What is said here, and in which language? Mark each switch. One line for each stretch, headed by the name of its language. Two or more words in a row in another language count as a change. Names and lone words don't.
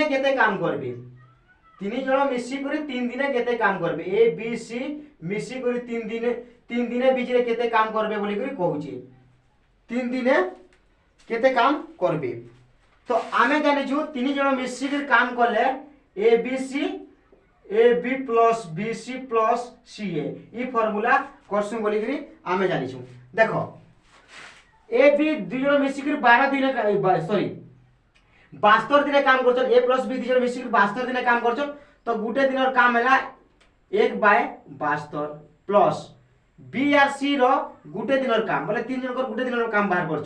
Odia: କେତେ କାମ କରିବେ ତିନି ଜଣ ମିଶି କରି 3 ଦିନେ କେତେ କାମ କରିବେ ଏ ବି ସି ମିଶି କରି 3 ଦିନେ ବିଚ ରେ କେତେ କାମ କରିବେ ବୋଲି କରି କହୁଛି 3 ଦିନେ କେତେ କାମ କରିବେ ତ ଆମେ ଜାଣିଛୁ 3 ଜଣ ମିଶି କରି କାମ କଲେ ଏ ବି ପ୍ଲସ ବି ସି ପ୍ଲସ ସି ଏ ଏଇ ଫର୍ମୁଲା କରିଛୁ ବୋଲି କରି ଆମେ ଜାଣିଛୁ ଦେଖ ଏ ବି ଦୁଇ ଜଣ ମିଶିକି 12 ଦିନ ସରି 72 ଦିନ କାମ କରୁଛନ୍ତି। ଏ ପ୍ଲସ ବି ଦୁଇ ଜଣ ମିଶିକି 72 ଦିନ କାମ କରୁଛନ୍ତି। ତ ଗୋଟେ ଦିନ କାମ ହେଲା 1/72 ପ୍ଲସ ବି ଆଉ ସି ର ଗୋଟେ ଦିନ କାମ ବୋଲି 3 ଜଣ ଗୋଟେ ଦିନ କାମ ବାହାର କରୁଛୁ।